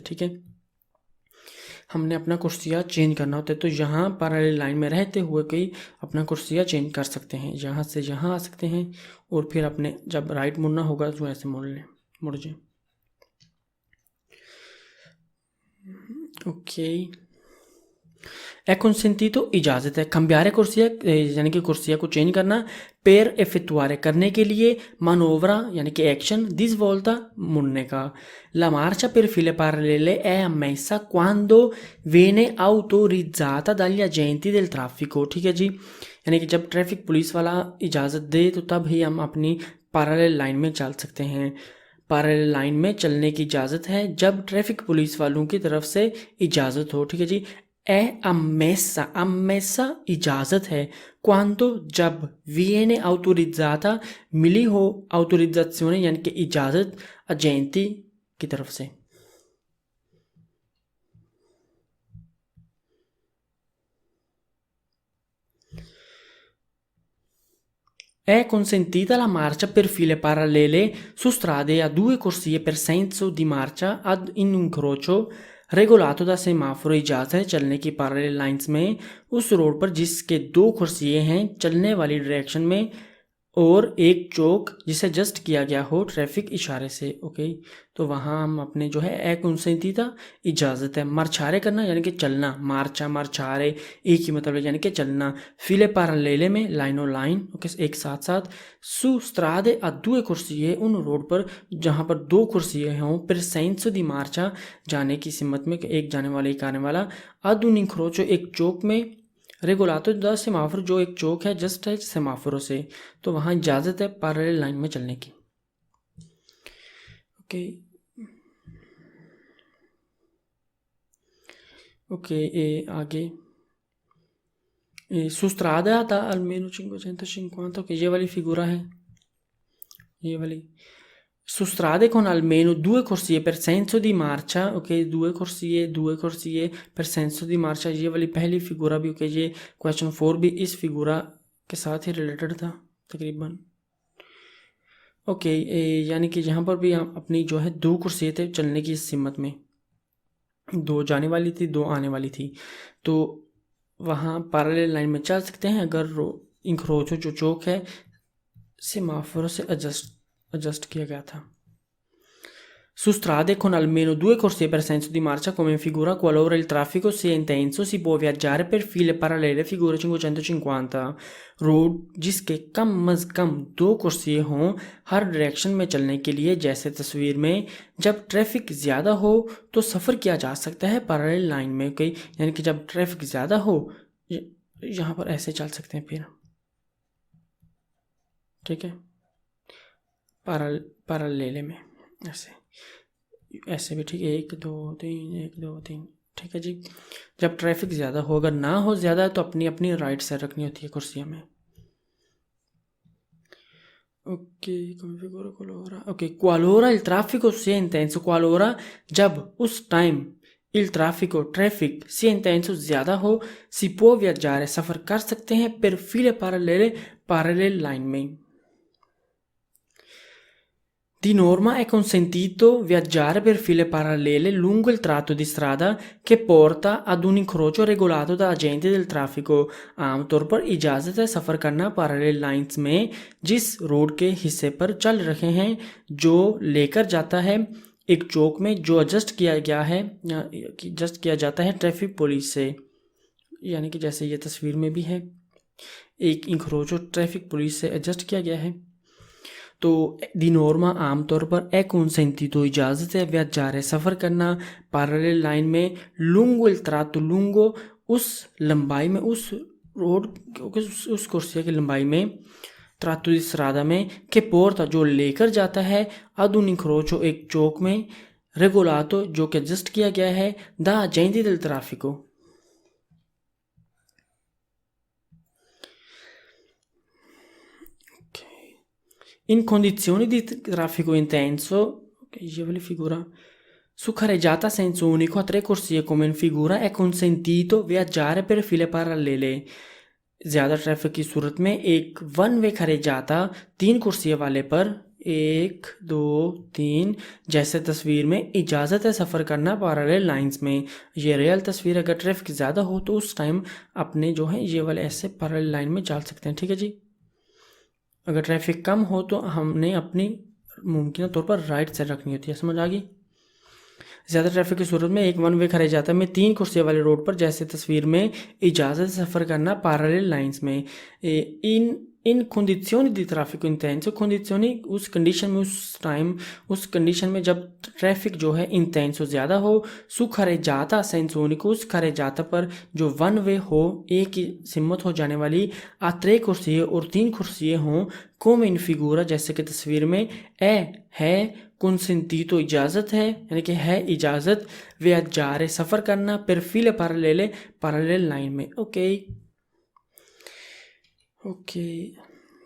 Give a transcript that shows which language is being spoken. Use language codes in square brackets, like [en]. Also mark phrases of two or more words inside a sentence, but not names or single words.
[hi] ठीक है, हमने अपना कुर्सिया चेंज करना होता है, तो यहाँ पैरेलल लाइन में रहते हुए कोई अपना कुर्सिया चेंज कर सकते हैं, यहाँ से यहाँ आ सकते हैं और फिर अपने जब राइट मुड़ना होगा तो ऐसे मुड़ जाए। ओके, [it] è consentito [hi] इजाज़त है cambiare कुर्सिया यानी कि कुर्सिया को चेंज करना, [it] per effettuare [hi] करने के लिए, manovra यानी कि एक्शन, [it] di svolta [hi] मुड़ने का। [it] La marcia per file parallele è ammessa quando viene autorizzata dagli agenti del traffico। [hi] ठीक है जी, यानी कि जब ट्रैफिक पुलिस वाला इजाज़त दे तो तब ही हम अपनी पैरेलल लाइन में चल सकते हैं। पैरेलल लाइन में चलने की इजाज़त है जब ट्रैफिक पुलिस वालों की तरफ से इजाज़त हो। ठीक है जी, [it] è ammessa [hi] इजाज़त है, quando जब, [it] viene autorizzata [hi] मिली हो, autorizzazione यानी कि इजाज़त, एजेंटी की तरफ से। [it] È consentita la marcia per file parallele su strade a due corsie per senso di marcia ad in incrocio regolato da semaforo। [hi] इजाज़त है चलने की पैरेलल लाइंस में उस रोड पर जिसके दो कुर्सियाँ हैं चलने वाली डायरेक्शन में और एक चौक जिसे जस्ट किया गया हो ट्रैफिक इशारे से। ओके, तो वहाँ हम अपने जो है [it] è consentita [hi] इजाज़त है, मार्चारे करना यानी कि चलना, [it] marcia marciare [hi] एक ही मतलब है यानी कि चलना, [it] file parallele [hi] में लाइनों लाइन, ओके एक साथ साथ, [it] su strade a due corsie [hi] उन रोड पर जहाँ पर दो कुर्सियाँ हों, [it] per senso di marcia [hi] जाने की सिमत में एक जाने वाला एक आने वाला, [it] ad un incrocio [hi] एक चौक में, [it] regolato da semaforo [hi] जो एक चौक है जस्ट है सेमाफोरों से, तो वहाँ इजाज़त है पैरेलल लाइन में चलने की। ओके ओके आगे [it] su strada da almeno 550, [hi] ओके ये वाली फिगूरा है, ये वाली [it] su strade con almeno due corsie per senso di marcia, ok due corsie per senso di marcia, [hi] ये वाली पहली फिगूरा भी, ओके ये क्वेश्चन 4 भी इस फिगूरा के साथ ही रिलेटेड था तकरीबन। ओके यानी कि यहाँ पर भी हम अपनी जो है दो कुर्सियाँ थे चलने की इस सिमत में, दो जाने वाली थी दो आने वाली थी, तो वहाँ पैरेलल लाइन में चल सकते हैं अगर इंक्रोचो जो चौक है सेमाफोर से adjust किया गया था। [it] Su strade con almeno due corsie per senso di marcia come figura qualora il traffico sia intenso si può viaggiare per file parallele figura 550। [hi] रोड जिसके कम अज़ कम दो कुर्सियाँ हों हर डायरेक्शन में चलने के लिए, जैसे तस्वीर में जब ट्रैफिक ज़्यादा हो तो सफ़र किया जा सकता है पैरेलल लाइन में। ओके यानी कि जब ट्रैफिक ज़्यादा हो यहाँ पर ऐसे चल सकते हैं फिर, ठीक है पैरेलल में ऐसे भी ठीक है, 1 2 3 1 2 3 ठीक है जी। जब ट्रैफिक ज़्यादा हो, अगर ना हो ज़्यादा तो अपनी अपनी राइट साइड रखनी होती है कुर्सियों में। ओके ओके [it] qualora il traffico sia intenso, qualora [hi] जब, उस टाइम, [it] il traffic sia intenso, [hi] ज़्यादा हो, [it] si può viaggiare, [hi] सफ़र कर सकते हैं [it] per file parallele, [en] parallel line में. [it] Di norma è consentito viaggiare per file parallele lungo il tratto di strada che porta ad un incrocio regolato da agenti del traffico. [hi] आमतौर पर इजाज़त है सफ़र करना पैरेलल लाइंस में जिस रोड के हिस्से पर चल रहे हैं जो लेकर जाता है एक चौक में जो एडजस्ट किया गया है एडजस्ट किया जाता है ट्रैफिक पुलिस से, यानी कि जैसे ये तस्वीर में भी है एक इंक्रोचो ट्रैफिक पुलिस से एडजस्ट किया गया है. तो [it] di norma [hi] आमतौर पर [it] è consentito [hi] इजाज़त है viaggiare सफ़र करना पैरेलल लाइन में [it] lungo il tratto lungo [hi] उस लंबाई में उस रोड उस कुर्सिया की लंबाई में [it] tratto di strada [hi] में [it] che porta [hi] जो लेकर जाता है [it] ad un incrocio [hi] एक चौक में regolato जो कि एडजस्ट किया गया है [it] da agenti del traffico. In condizioni di traffico intenso, figura, su carreggiata a senso unico a 3 corsie come in figura è consentito viaggiare per file parallele. [hi] ज़्यादा ट्रैफिक की सूरत में एक वन वे खरेजाता 3 कुर्सियों वाले पर 1, 2, 3 जैसे तस्वीर में इजाज़त है सफ़र करना पैरेलल लाइंस में. ये रियल तस्वीर अगर ट्रैफिक ज़्यादा हो तो उस टाइम अपने जो है ये वाले ऐसे पैरेलल लाइन में चल सकते हैं. ठीक है जी. अगर ट्रैफिक कम हो तो हमने अपनी मुमकिन तौर पर राइट साइड रखनी होती है. समझ आ गई. ज़्यादा ट्रैफिक की सूरत में एक वन वे खड़े जाता है में 3 कुर्सियों वाले रोड पर जैसे तस्वीर में इजाज़त सफ़र करना पैरेलल लाइंस में. [it] In condizioni di traffico intenso condizioni [hi] उस कंडीशन में उस टाइम उस कंडीशन में जब ट्रैफिक जो है इंटेंस हो ज़्यादा हो [it] su carreggiata senso unico [hi] उस carreggiata पर जो वन वे हो एक ही सिमत हो जाने वाली आ 3 कुर्सियाँ और 3 कुर्सियाँ हों [it] come in figura [hi] जैसे कि तस्वीर में है consentito इजाज़त है यानी कि है इजाज़त viaggiare सफ़र करना [it] per file parallele [hi] parallel लाइन में. ओके